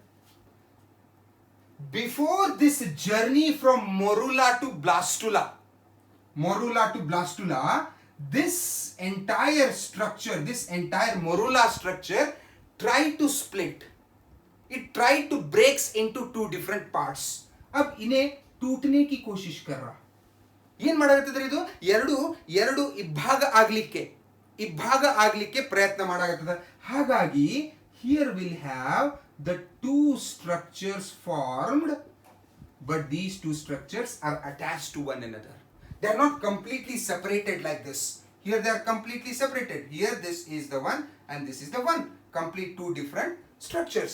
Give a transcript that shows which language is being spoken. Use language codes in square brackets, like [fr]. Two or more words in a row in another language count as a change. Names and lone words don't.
[en] Before this journey from morula to blastula, this entire structure, this entire morula structure tried to split. It tried to breaks into two different parts. [hi] अब इन्हें टूटने की कोशिश कर रहा. [kn] ಏನ್ ಮಾಡಾಕತ್ತಿದ್ರೆ ಇದು ಎರಡು ಇಬ್ಬಾಗ ಆಗ್ಲಿಕ್ಕೆ ಪ್ರಯತ್ನ ಮಾಡಾಕತ್ತದ. [en] ಹಾಗಾಗಿ here we'll have the two structures formed, but these two structures are attached to one another. They are not completely separated like this. Here they are completely separated. Here this is the one and this is the one. Complete two different structures.